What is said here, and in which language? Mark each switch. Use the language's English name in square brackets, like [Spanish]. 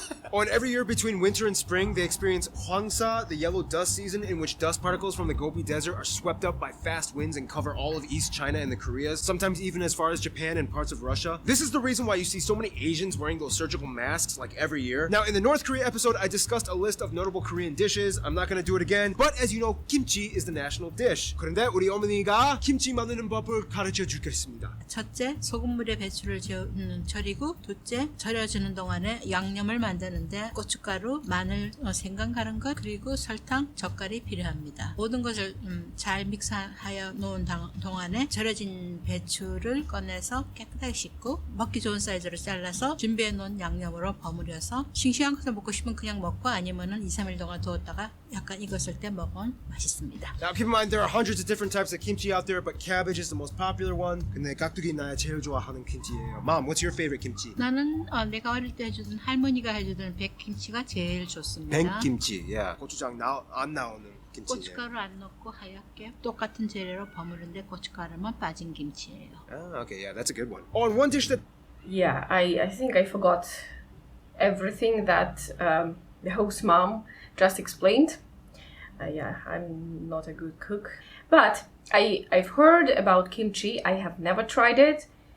[English] Oh, and every year between winter and spring, they experience Hwangsa, the yellow dust season, in which dust particles from the Gobi Desert are swept up by fast winds and cover all of East China and the Koreas, sometimes even as far as Japan and parts of Russia. This is the reason why you see so many Asians wearing those surgical masks like every year. Now, in the North Korea episode, I discussed a list of notable Korean dishes. I'm not gonna do it again, but as you know, kimchi is the national dish. [Korean] 그런데 우리 어머니가 김치 만드는 법을 가르쳐 주겠습니다. 첫째, 소금물에 배추를 절이고, 둘째, 절여주는 동안에 양념을 만드는데 고춧가루, 마늘, 생강 갈은 것, 그리고 설탕, 젓갈이 필요합니다. 모든 것을 잘 믹스하여 놓은 동안에 절여진 배추를 꺼내서 깨끗하게 씻고 먹기 좋은 사이즈로 잘라서 준비해 놓은 양념으로 버무려서 싱싱한 것을 먹고 싶으면 그냥 먹고 아니면은 2-3일 동안 두었다가 약간 익었을 때 먹으면 맛있습니다. [English] Now keep in mind there are hundreds of different types of kimchi out there, but cabbage is the most popular one. [Korean] 근데 깍두기 나야 제일 좋아하는 김치예요. [English] Mom, what's your favorite kimchi? [Korean] 나는 내가 어릴 때 해주던 할머니가 해주던 백김치가 제일 좋습니다. 백김치, yeah. 고추장 안 나오는 김치. 고춧가루 안 넣고 하얗게 똑같은 재료로 버무는데 고춧가루만 빠진 김치예요. [English] Ah, okay, yeah, that's a good one. Oh, and one dish that... Yeah, I think I forgot everything that the host mom just explained. Yeah, I'm not a good cook. But I've heard about kimchi. I have never tried it.